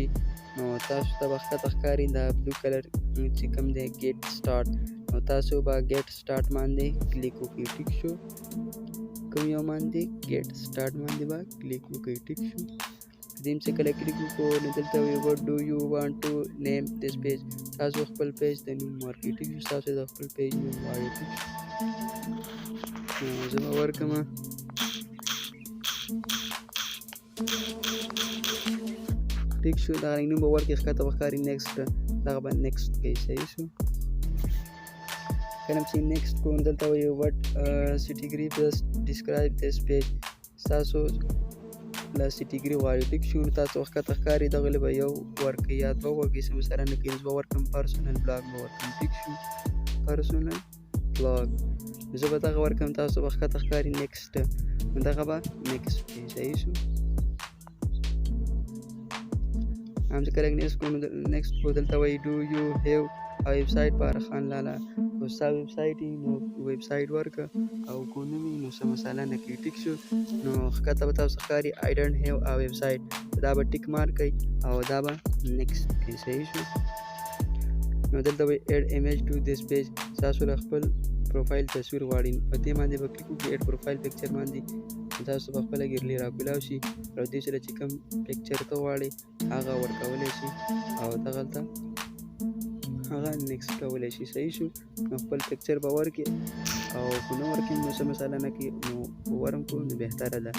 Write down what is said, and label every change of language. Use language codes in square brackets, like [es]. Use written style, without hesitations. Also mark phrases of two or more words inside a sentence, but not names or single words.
[ps] نو تاسو ته به ښکته ښکاري دا [en] blue color [ps] چې کوم دی [en] get started. [ps] نو تاسو به [en] get started [ps] باندې کلیک وکړئ. ټیک شو. کوم یو باندې [en] get started [ps] باندې به کلیک وکړئ. ټیک شو. دیم چې کله کلیک وکړو نو دلته وي [en] what do you want to name this page. [ps] تاسو خپل پیج ته نوم ورکړئ. ټیک شو. تاسو د خپل پیج نوم ووایئ. ټیک شو. زه به ورکړمه ټیک شو. دغه رنګ نوم به ورکړئ، ښکته به ښکاري نیکسټ، دغه به نیکسټ کوئ. صحیح شو. کله چې نیکسټ کوو نو دلته وایي [en] what category best describe this page. [ps] تاسو له سیټیګري غواړئ. ټیک شو. نو تاسو ښکته ښکاري دغه له به یو ورکړئ یا دوه ورکړئ، څه مسله نه کوي. زه به ورکړم [en] personal blog [ps] به ورکړم. ټیک شو. [en] personal blog [ps] زه به دغه ورکړم. تاسو به ښکته ښکاري نیکسټ، نو دغه به نیکسټ کوئ. صحیح شو. هم چې کله نیکسټ کوو نو نیکسټ کوو دلته وایي [en] do you have a website [ps] پاره خان لاله. که ستا ویبسایټ وي نو ویبسایټ ورکړه، او که نه وي نو څه مسله نه کوي. ټیک شو. نو ښکته به تاسو ښکاري [en] I don't have a website. [ps] دا به ټیک مارک کوئ او دا به نیکسټ کوئ. صحیح شو. نو دلته وایي [en] add image to this page. [ps] تاسو له خپل پروفایل تصویر غواړئ، په دې باندې به کلیک وکړئ. [en] add profile picture [ps] باندې تاسو به خپله ګیرلي راکولاو شي، او دې سره چې کوم پکچر ته غواړئ هغه ورکولی شي، او دغلته هغه نیکسټ کولی شي. صحیح شو. نو خپل پکچر به ورکړئ، او که نه ورکړئ نو څه مسله نه کوي، نو ورم کړو نو بهتره ده.